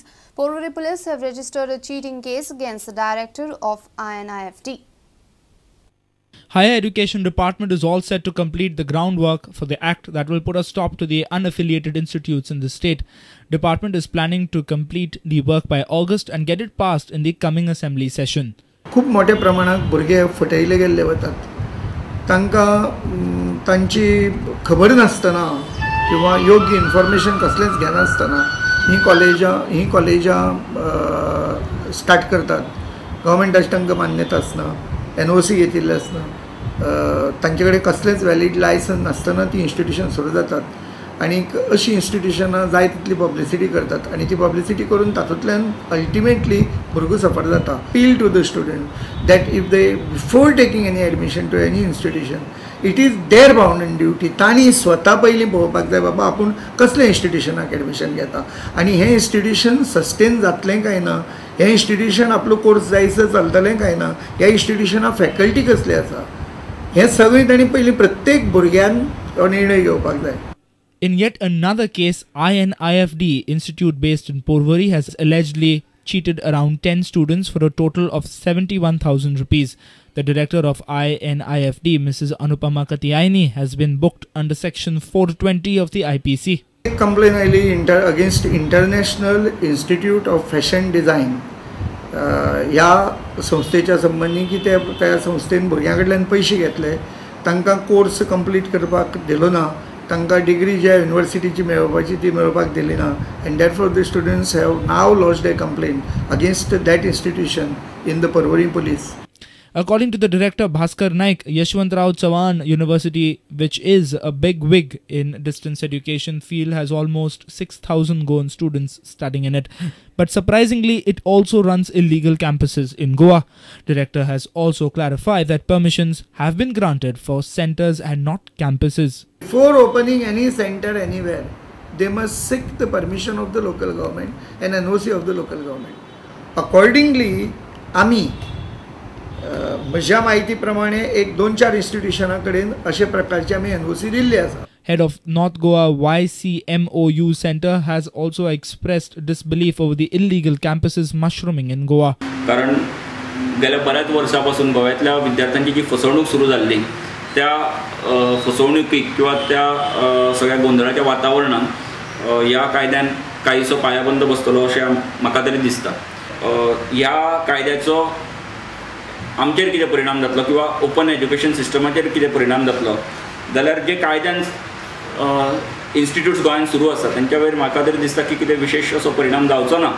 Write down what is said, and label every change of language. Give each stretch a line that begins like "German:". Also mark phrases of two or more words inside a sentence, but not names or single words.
English: Porvorim police have registered a cheating case against the director of INIFD. Higher Education Department is all set to complete the groundwork for the act that will put a stop to the unaffiliated institutes in the state. Department is planning to complete the work by August and get it passed in the coming assembly session.
Konkani: खूप मोठ्या प्रमाणात भुरगे फटयले गेल्ले वतात. तांकां तांची खबर नासतना किंवा योग्य इन्फॉर्मेशन कसलेंच घेनासतना ही कॉलेजां स्टार्ट करतात. गव्हर्नमेंटाची तांकां मान्यता आसना, NOC घेतिल्ले आसना, तांचे कडेन कसलेंच
English: valid licence
Konkani: नासतना ती इन्स्टिट्यूशन सुरू जातात. आणि अशी इन्स्टिट्यूशनां जाय तितली पब्लिसिटी करतात आणि ती पब्लिसिटी करून तातूंतल्यान अल्टिमेटली भुरगो सफर जाता.
English: appeal to the student that if they before taking any admission to any institution it is their bound in duty.
Konkani: तांणी स्वता पयलीं पळोवपाक जाय बाबा आपूण कसल्या इन्स्टिट्यूशनाक एडमिशन घेता आनी हें इन्स्टिट्यूशन सस्टेन जातलें काय ना, हें इन्स्टिट्यूशन आपलो कोर्स जायसर चलतलें काय ना, ह्या इन्स्टिट्यूशना फॅकल्टी कसली आसा, हें सगळें तांणी पयलीं प्रत्येक भुरग्यान हो निर्णय घेवपाक जाय.
English: In yet another case, INIFD Institute based in Porvorim has allegedly cheated around 10 students for a total of 71,000 rupees. The director of INIFD, Mrs. Anupama Katiaini, has been booked under Section 420 of the IPC. Complaint against International Institute of Fashion Design.
Konkani: ह्या संस्थेच्या संबंधी की त्या संस्थेन भुरग्यां कडल्यान पैसे घेतले, तांकां कोर्स कंप्लीट करपाक दिलो ना, तांकां डिग्री ज्या युनिवर्सिटीची मेळोवपाची ती मेळोवपाक दिली ना,
English: and therefore the students have now lodged a complaint against that institution in the Parwari police. According to the director Bhaskar Naik, Yashwantrao Chavan University, which is a big wig in distance education field, has almost 6,000 Goan students studying in it. But surprisingly, it also runs illegal campuses in Goa. Director has also clarified that permissions have been granted for centers and not campuses. Before opening any center anywhere, they must seek the permission of the local government and NOC of the local government.
Konkani: Accordingly, AMI म्हज्या माहिती प्रमाणे एक 2-4 इन्स्टिट्यूशनां कडेन अशे प्रकारचे आमी NOC दिल्ले आसा.
English: Head of North Goa YCMOU Center has also expressed disbelief over the illegal campuses mushrooming in Goa.
Marathi: कारण गेल्या बऱ्याच वर्षापासून गोव्यातल्या विद्यार्थ्यांची जी फसवणूक सुरू झाली त्या फसवणुकीक किंवा त्या सगळ्या गोंधळाच्या वातावरणात
Konkani: या कायद्यान काहीसो पायाबंद बसतलो अशें म्हाका तरी दिसता. ह्या कायद्याचो आमचेर कितें परिणाम जातलो किंवा
English: open education
Konkani: सिस्टमाचेर कितें परिणाम जातलो जाल्यार जे कायद्यान इन्स्टिट्यूट्स गोंयांत सुरू आसा तांच्या वयर म्हाका तरी दिसता की कितें विशेष असो परिणाम जावचो ना.